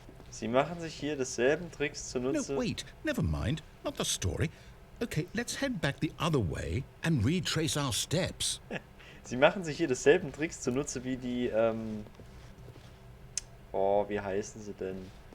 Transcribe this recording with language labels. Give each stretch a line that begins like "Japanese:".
German: Sie machen sich hier desselben Tricks zunutze.
English: No, wait. Never mind. Not the story. Okay, let's head back the other way and retrace our steps.
German: Sie machen sich hier desselben Tricks zunutze wie die, oh, wie heißen sie denn?